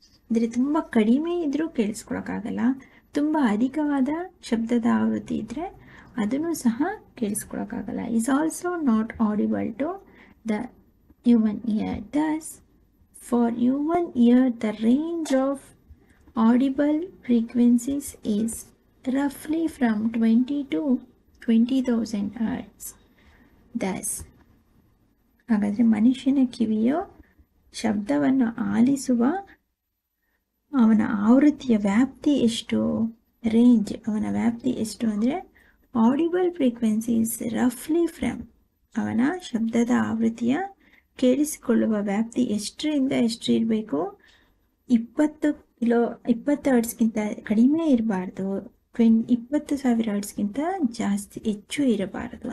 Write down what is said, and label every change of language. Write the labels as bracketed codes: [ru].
[kn] ಅಂದರೆ ತುಂಬ ಕಡಿಮೆ ಇದ್ದರೂ ಕೇಳಿಸ್ಕೊಳ್ಳೋಕ್ಕಾಗಲ್ಲ, ತುಂಬ ಅಧಿಕವಾದ ಶಬ್ದದ ಆವೃತ್ತಿ ಇದ್ದರೆ ಅದನ್ನು ಸಹ ಕೇಳಿಸ್ಕೊಳ್ಳೋಕ್ಕಾಗಲ್ಲ. [en] Is also not audible to the human ear. Thus, for human ear, the range of audible frequencies is roughly from 20 to 20,000 hertz. [kn] Thus, ಹಾಗಾದರೆ ಮನುಷ್ಯನ ಕಿವಿಯು ಶಬ್ದವನ್ನು ಆಲಿಸುವ ಅವನ ಆವೃತ್ತಿಯ ವ್ಯಾಪ್ತಿ ಎಷ್ಟು, ರೇಂಜ್ ಅವನ ವ್ಯಾಪ್ತಿ ಎಷ್ಟು ಅಂದರೆ [en] audible frequencies ರಫ್ಲಿ from [kn] ಅವನ ಶಬ್ದದ ಆವೃತ್ತಿಯ ಕೇಳಿಸಿಕೊಳ್ಳುವ ವ್ಯಾಪ್ತಿ ಎಷ್ಟರಿಂದ ಎಷ್ಟು ಇರಬೇಕು, 20 ಹರ್ಟ್ಸ್ಗಿಂತ ಕಡಿಮೆ ಇರಬಾರ್ದು, 20,000 ಹರ್ಟ್ಸ್ಗಿಂತ ಜಾಸ್ತಿ ಹೆಚ್ಚು ಇರಬಾರದು.